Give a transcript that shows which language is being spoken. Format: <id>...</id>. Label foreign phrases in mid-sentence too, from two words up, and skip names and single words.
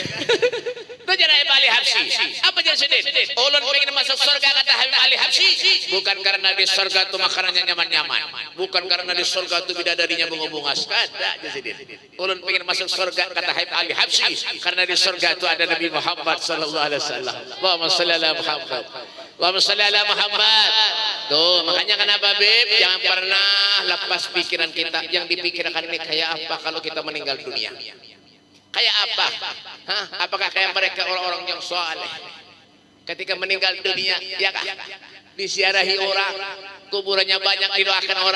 <id>Itu jadi Habib Ali Habsyi. Apa jadi sedih?</id> <bjn>Ulun pengen masuk surga kata Habib Ali Habsyi. Bukan karena di surga itu makanannya nyaman-nyaman.</bjn> <id>Bukan karena di surga itu bidadarinya bunga-bungas.</id> <bjn>Kada jadi sedih. Ulun pengen masuk surga kata Habib Ali Habsyi.</bjn> <id>Karena di surga itu ada Nabi Muhammad</id> <ar>صلى الله عليه وسلم. اللهم صل على محمد. اللهم صل على محمد.</ar> <id>Tuh, makanya kenapa Beb? Jangan pernah lepas pikiran kita. Yang dipikirkan ini kayak apa kalau kita meninggal dunia? Kayak apa? Hah? Apakah kayak mereka orang-orang yang soleh ketika meninggal dunia, ya kah? Disiarahi orang, kuburannya banyak didoakan orang.</id>